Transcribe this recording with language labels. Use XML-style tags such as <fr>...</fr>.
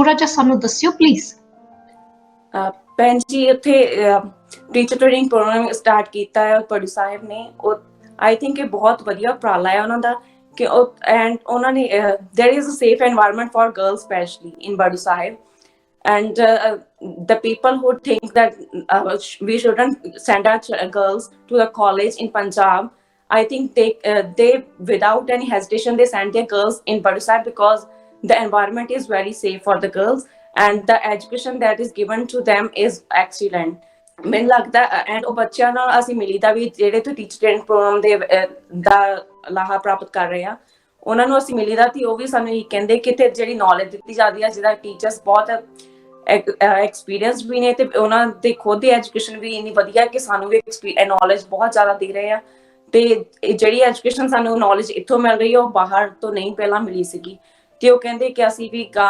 <pa>ਥੋੜਾ ਜਿਹਾ ਸਾਨੂੰ ਦੱਸਿਓ ਪਲੀਜ਼। ਭੈਣ ਜੀ ਉੱਥੇ ਟੀਚਰ ਟ੍ਰੇਨਿੰਗ ਪ੍ਰੋਗਰਾਮ ਸਟਾਰਟ ਕੀਤਾ ਹੈ ਬੜੂ ਸਾਹਿਬ ਨੇ। ਉਹ ਆਈ ਥਿੰਕ ਇਹ ਬਹੁਤ ਵਧੀਆ ਉਪਰਾਲਾ ਹੈ ਉਹਨਾਂ ਦਾ ਕਿ ਐਂਡ ਉਹਨਾਂ ਨੇ</pa> <en>There is a safe environment for girls specially in Badu Sahib. And the people who think that we shouldn't send our girls to the college in Punjab, I think they without any hesitation they send their girls in Badu Sahib because the environment is very safe for the girls and the education that is given to them is excellent.</en> <pa>ਮੈਨੂੰ ਲੱਗਦਾ and ਉਹ ਬੱਚਿਆਂ ਨਾਲ ਅਸੀਂ ਮਿਲੀਦਾ ਵੀ ਜਿਹੜੇ ਤੋਂ teacher training programme ਦੇ ਦਾ ਲਾਹਾ ਪ੍ਰਾਪਤ ਕਰ ਰਹੇ ਆ ਉਹਨਾਂ ਨੂੰ ਅਸੀਂ ਮਿਲੀਦਾ ਤੇ ਉਹ ਵੀ ਸਾਨੂੰ ਇਹ ਕਹਿੰਦੇ ਕਿ ਤੇ ਜਿਹੜੀ ਨੌਲੇਜ ਦਿੱਤੀ ਜਾਂਦੀ ਆ ਜਿਹਦਾ ਟੀਚਰਸ ਬਹੁਤ ਐਕਸਪੀਰੀਅੰਸ ਵੀ ਨੇ ਤੇ ਉਹਨਾਂ ਦੇ ਖੁਦ ਦੀ ਐਜੂਕੇਸ਼ਨ ਵੀ ਇੰਨੀ ਵਧੀਆ ਕਿ ਸਾਨੂੰ ਵੀ ਨੌਲੇਜ ਬਹੁਤ ਜ਼ਿਆਦਾ ਦੇ ਰਹੇ ਆ ਤੇ ਜਿਹੜੀ ਐਜੂਕੇਸ਼ਨ ਸਾਨੂੰ ਨੌਲੇਜ ਇੱਥੋਂ ਮਿਲ ਰਹੀ ਹੈ ਉਹ ਬਾਹਰ ਤੋਂ ਨਹੀਂ ਪਹਿਲਾਂ ਮਿਲੀ ਸੀਗੀ ਤੇ ਉਹ ਕਹਿੰਦੇ ਕਿ ਅਸੀਂ ਵੀ</pa>